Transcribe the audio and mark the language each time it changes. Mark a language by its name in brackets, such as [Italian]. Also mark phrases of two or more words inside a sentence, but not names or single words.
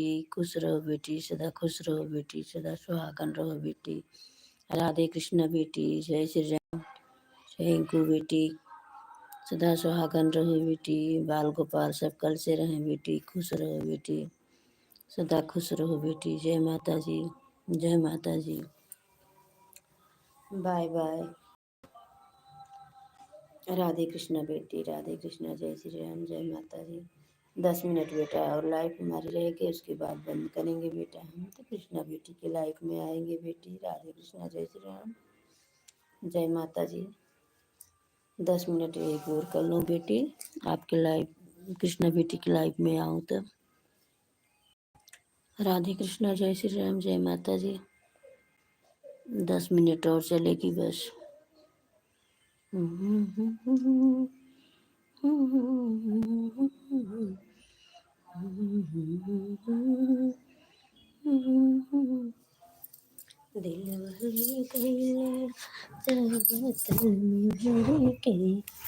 [Hindi] खुश रहो बेटी, सदा खुश रहो बेटी, सदा सुहागन रहो बेटी। राधे कृष्ण बेटी, जय श्री राम, [English] thank you बेटी। [Hindi] सदा सुहागन रहो बेटी, बाल गोपाल सब कल से रहें बेटी। खुश रहो बेटी, सदा खुश रहो बेटी। जय माता जी, जय माता जी। [English] bye bye. [Hindi] राधे कृष्णा बेटी, राधे कृष्णा, जय श्री राम, जय माता जी। 10 मिनट बेटा और लाइफ हमारी रहेगी, उसके बाद बंद करेंगे बेटा। हम तो कृष्णा बेटी के लाइफ में आएंगे बेटी। राधे कृष्णा, जय श्री राम, जय माता जी। 10 मिनट एक और कर लो बेटी, आपके लाइफ कृष्णा बेटी की लाइफ में आऊँ तो। राधे कृष्णा, जय श्री राम, जय माता जी। 10 मिनट और चलेगी बस। दिल वही कहिए जगत में भर के,